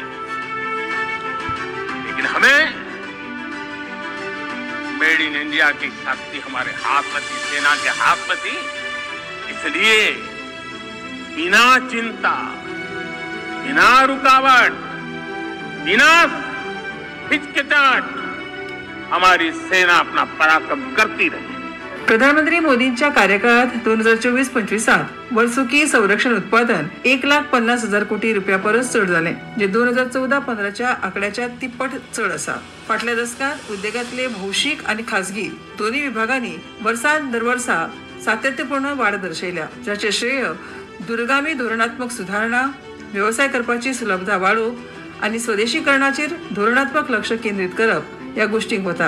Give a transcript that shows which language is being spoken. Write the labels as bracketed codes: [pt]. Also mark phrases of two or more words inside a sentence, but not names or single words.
[hi] लेकिन हमें मेड इन इंडिया की शक्ति हमारे हाथ में थी, सेना के हाथ में थी. इसलिए बिना चिंता, बिना रुकावट, बिना हिचकिचाहट हमारी सेना अपना पराक्रम करती रही. [kok] प्रधानमंत्री मोदींच्या कार्यकाळात 2024-25 वर्सुकी संरक्षण उत्पादन 1,50,000 कोटी रुपया परस चड जालें, जे 2014-15 आंकड्याच्या तिप्पट चड आसा. फाटल्या दशकात उद्देगांतले भौशीक आनी खासगी दोन्ही विभागांनी वर्सान दर वर्सा सातत्यपूर्ण वाड दर्शयल्या, जाचे श्रेय दूरगामी धोरणात्मक सुधारणा, व्यवसाय करपाची सुलभता वाडोवप आनी स्वदेशीकरणाचेर धोरणात्मक लक्ष केंद्रीत करप ह्या गोष्टींक वता.